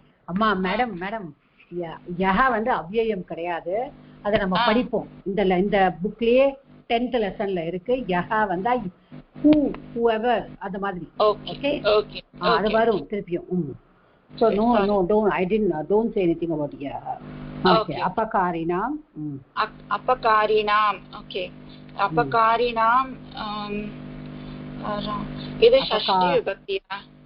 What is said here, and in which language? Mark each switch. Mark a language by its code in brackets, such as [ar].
[ta] அம்மா மேடம் யஹ வந்து அவ்யயம் கிடையாது. அதை நம்ம படிப்போம். இந்த புக்லயே 10th லெசன்ல இருக்கு. யஹ வந்தா whoever அந்த மாதிரி. ஓகே அது வரும் திருப்பியும். [en] So no don't say anything about yaha. Okay apakarinam. [ta] Okay apakarinam இது ஷஷ்டி விபக்தியா?